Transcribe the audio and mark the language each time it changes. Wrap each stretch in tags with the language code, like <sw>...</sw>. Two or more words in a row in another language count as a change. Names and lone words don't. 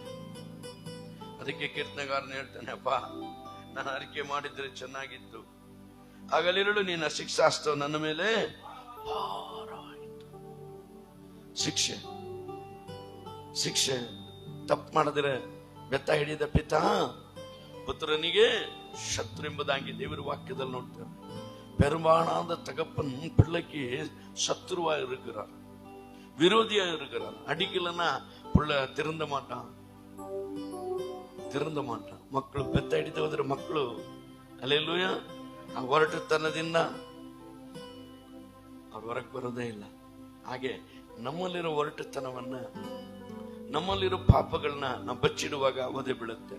<kn>ಅದಕ್ಕೆ ಕೀರ್ತನೆಗಾರನು ಹೇಳ್ತಾನೆ, ಅಪ್ಪ ನಾನು ಅರಿಕೆ ಮಾಡಿದ್ರೆ ಚೆನ್ನಾಗಿತ್ತು, ಆಗಲಿರಲು ನಿನ್ನ ಶಿಕ್ಷಾಸ್ತ್ರ ನನ್ನ ಮೇಲೆ ಭಾರವಾಯಿತು. ಶಿಕ್ಷೆ ತಪ್ಪು ಮಾಡಿದ್ರೆ ಬೆತ್ತ ಹಿಡಿದ ಪಿತಾ ಪುತ್ರನಿಗೆ ಶತ್ರು ಎಂಬುದಾಗಿ ದೇವರ ವಾಕ್ಯದಲ್ಲಿ ನೋಡ್ತೇವೆ.</kn> <ta>பெரும்பாலான தகப்பன் பிள்ளைக்கு சத்துருவா இருக்கிறார், விரோதியா இருக்கிறார். அடிக்கலன்னா புள்ள திருந்த மாட்டான்.</ta> <kn>ಮಕ್ಕಳು ಬೆತ್ತ ಹಿಡಿದು ಹೋದ್ರೆ ಮಕ್ಕಳು ಹಲ್ಲೆಲೂಯಾ ಆ ಹೊರಟುತನದಿಂದ ಅವ್ರು ಹೊರಗೆ ಬರೋದೇ ಇಲ್ಲ. ಹಾಗೆ ನಮ್ಮಲ್ಲಿರೋ ಹೊರಟುತನವನ್ನ, ನಮ್ಮಲ್ಲಿರೋ ಪಾಪಗಳನ್ನ ನಾವು ಬಚ್ಚಿಡುವಾಗ ಒದೆ ಬೀಳುತ್ತೆ.</kn>